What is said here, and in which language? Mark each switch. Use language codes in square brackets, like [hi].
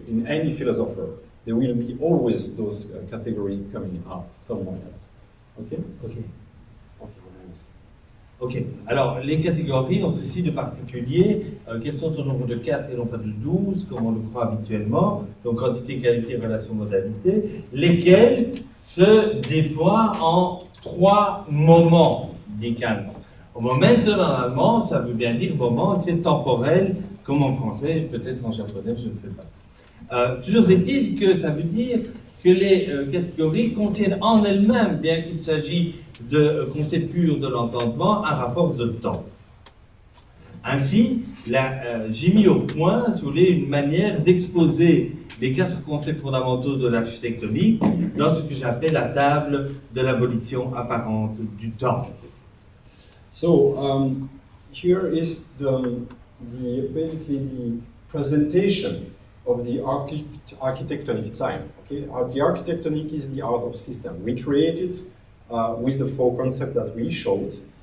[en] In any philosopher, there will be always those category coming out somewhere else. Okay? Okay. [fr] Ok, alors les catégories ont ceci de particulier, qu'elles sont au nombre de 4 et non pas de 12, comme on le croit habituellement, donc quantité, qualité, relation, modalité, lesquelles se déploient en 3 moments, dit Kant. Au moment, en allemand, ça veut bien dire moment, c'est temporel, comme en français, peut-être en japonais, je ne sais pas. Toujours est-il que ça veut dire que les catégories contiennent en elles-mêmes, bien qu'il s'agisse de concept pur de l'entendement, un rapport de temps. Ainsi, j'ai mis au point, si vous voulez, une manière d'exposer les 4 concepts fondamentaux de l'architectonique dans ce que j'appelle la table de l'abolition apparente du temps. [en] So, here is basically the presentation of the architectonic time. Okay? The architectonic is the art of system. We create it with the 4 concepts that we showed.